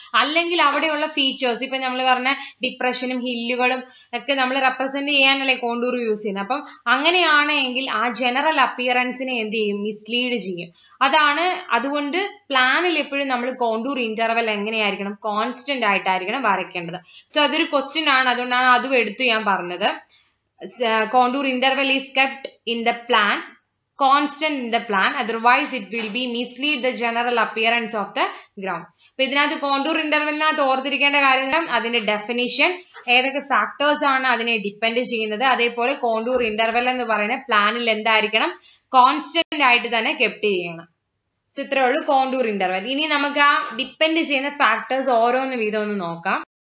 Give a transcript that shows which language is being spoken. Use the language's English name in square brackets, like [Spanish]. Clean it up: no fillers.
[Malayalam] അല്ലെങ്കിൽ അവിടെയുള്ള ഫീച്ചേഴ്സ്, ഇപ്പൊ നമ്മൾ പറഞ്ഞ ഡിപ്രഷനും ഹില്ലുകളും ഒക്കെ നമ്മൾ റെപ്രസെന്റ് ചെയ്യാനല്ലേ കോണ്ടൂർ യൂസ് ചെയ്യുന്നത്. അപ്പം അങ്ങനെയാണെങ്കിൽ ആ ജനറൽ അപ്പിയറൻസിനെ എന്ത് ചെയ്യും? മിസ്ലീഡ് ചെയ്യും. അതുകൊണ്ട് പ്ലാനിൽ എപ്പോഴും നമ്മൾ കോണ്ടൂർ ഇന്റർവെൽ എങ്ങനെയായിരിക്കണം? കോൺസ്റ്റന്റ് ആയിട്ടായിരിക്കണം വരയ്ക്കേണ്ടത്. സോ അതൊരു ക്വസ്റ്റ്യൻ ആണ്, അതുകൊണ്ടാണ് അതും എടുത്ത് ഞാൻ പറഞ്ഞത്. [English] Contour interval is kept in the plan constant in the plan, otherwise it will be mislead the general appearance of the ground. [Malayalam] അപ്പൊ ഇതിനകത്ത് കോണ്ടൂർ ഇന്റർവെലിനകത്ത് ഓർത്തിരിക്കേണ്ട കാര്യങ്ങൾ അതിന്റെ ഡെഫിനിഷൻ, ഏതൊക്കെ ഫാക്ടേഴ്സ് ആണ് അതിനെ ഡിപ്പെൻഡ് ചെയ്യുന്നത്, അതേപോലെ കോണ്ടൂർ ഇന്റർവെൽ എന്ന് പറയുന്ന പ്ലാനിൽ എന്തായിരിക്കണം? കോൺസ്റ്റന്റ് ആയിട്ട് തന്നെ കെപ്റ്റ് ചെയ്യണം. സോ ഇത്രേ ഉള്ളൂ കോണ്ടൂർ ഇന്റർവെൽ. ഇനി നമുക്ക് ആ ഡിപ്പെൻഡ് ചെയ്യുന്ന ഫാക്ടേഴ്സ് ഓരോന്ന് വീതം ഒന്ന് നോക്കാം.